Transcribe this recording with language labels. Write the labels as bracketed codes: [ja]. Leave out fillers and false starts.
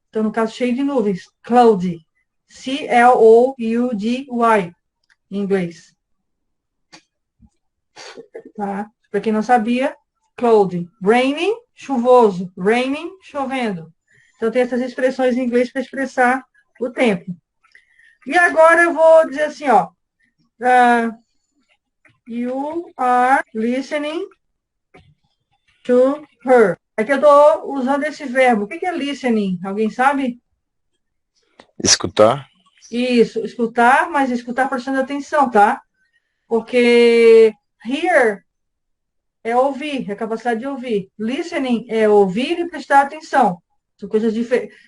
[pt] Então, no caso, cheio de nuvens. Cloudy. C-L-O-U-D-Y, em inglês. Tá? Para quem não sabia, cloudy. Raining, chuvoso. Raining, chovendo. Então, tem essas expressões em inglês para expressar o tempo. E agora eu vou dizer assim, ó. [en] You are listening to her. [pt] Aqui eu estou usando esse verbo. O que é listening? Alguém sabe? Escutar? Isso, escutar, mas escutar prestando atenção, tá? Porque hear é ouvir, é a capacidade de ouvir. Listening é ouvir e prestar atenção. São coisas diferentes.